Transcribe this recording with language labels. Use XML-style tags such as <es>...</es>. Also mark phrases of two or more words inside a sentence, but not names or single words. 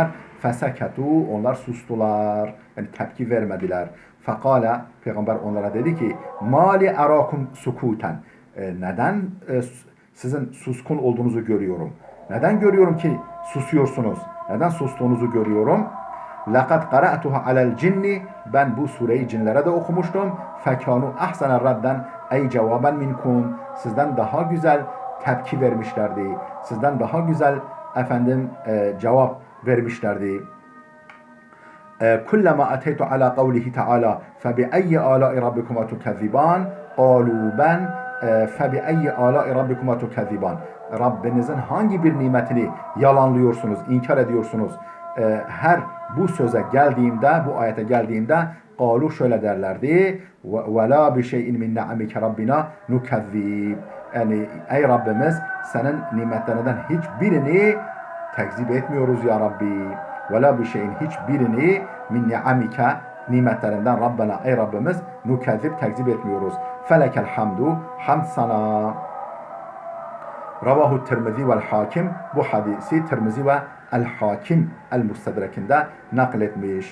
<tr>Feseketu, onlar sustular. Yani tepki vermediler. Fekala, Peygamber onlara dedi ki</tr> <ar>ما لي أراكم سكوتا.</ar> <tr>Neden sizin suskun olduğunuzu görüyorum. Neden görüyorum ki susuyorsunuz? Neden sustuğunuzu görüyorum?</tr> <ar>لَقَدْ قَرَأْتُهَا عَلَى الْجِنِّ</ar> <tr>Ben bu sureyi cinlere de okumuştum.</tr> <ar>فَكَانُوا اَحْسَنَ رَدًّا اَيْ جَوَابًا مِنْكُمْ</ar> <tr>Sizden daha güzel tepki vermişlerdi. Sizden daha güzel cevap vermişlerdi.</tr> <ar>كُلَّمَا أَتَيْتُ عَلَى قَوْلِهِ تَعَالَى فَبِأَيِّ آلَاءِ رَبِّكُمَا تُكَذِّبَانِ قَالُوا بَنْ فَبِأَيِّ آلَاءِ رَبِّكُمَا تُكَذِّبَانِ</ar> <tr>Rabbinizin hangi bir nimetini yalanlıyorsunuz, inkar ediyorsunuz? Her bu söze geldiğimde, bu ayete geldiğimde قَالُوا şöyle derlerdi</tr> <ar>وَلَا بِشَيْءٍ مِنْ نَعَمِكَ رَبِّنَا نُكَذِّبْ</ar> <tr>Yani ey Rabbimiz senin nimetlerinden hiçbirini tekzip etmiyoruz</tr> <ar>يا ربي. وَلَا بِشَيْءٍ</ar> <tr>hiçbirini</tr> <ar>من نعمك</ar> <tr>nimetlerinden Rabbena ey Rabbimiz nukezzib tekzip etmiyoruz.</tr> <ar>فلك الحمد</ar> <tr>hamd sana. Ravahu Tirmizi vel Hakim bu hadisi Tirmizi ve El Hakim El Mustedrek'inde nakletmiş.</tr>